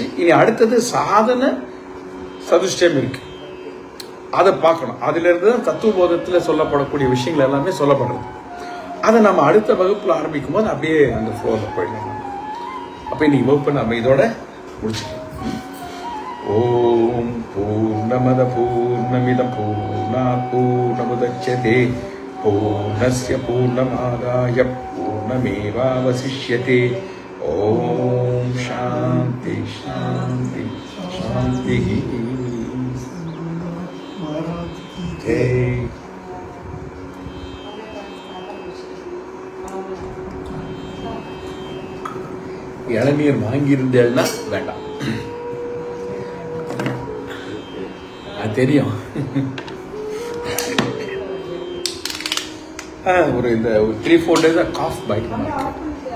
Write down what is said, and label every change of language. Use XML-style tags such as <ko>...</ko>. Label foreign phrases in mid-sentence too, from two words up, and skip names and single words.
<ta>இனி அடுத்தது சாதன சதுஷ்டயம் இருக்கு, அதை பார்க்கணும். அதுல இருந்து தான் தத்துவபோதத்தில் சொல்லப்படக்கூடிய விஷயங்கள் எல்லாமே சொல்லப்படுறது. அதை நம்ம அடுத்த வகுப்புல ஆரம்பிக்கும் போது அப்படியே அந்த ஃப்ளோர்ல போயிடலாம். அப்ப இன்னைக்கு வகுப்பு நம்ம இதோட முடிச்சுக்கலாம்.</ta> <sa>ओम् पूर्णमदः पूर्णमिदं पूर्णात् पूर्णमुदच्यते पूर्णस्य पूर्णमादाय पूर्णमेवावशिष्यते. ओम् शान्ति शान्ति शान्ति. ஜெய்.</sa> <ta>இளநீர் வாங்கியிருந்தேன்னா வேண்டாம், அது தெரியும். ஒரு 3-4 days காஃப் பைட் இருக்கு.</ta>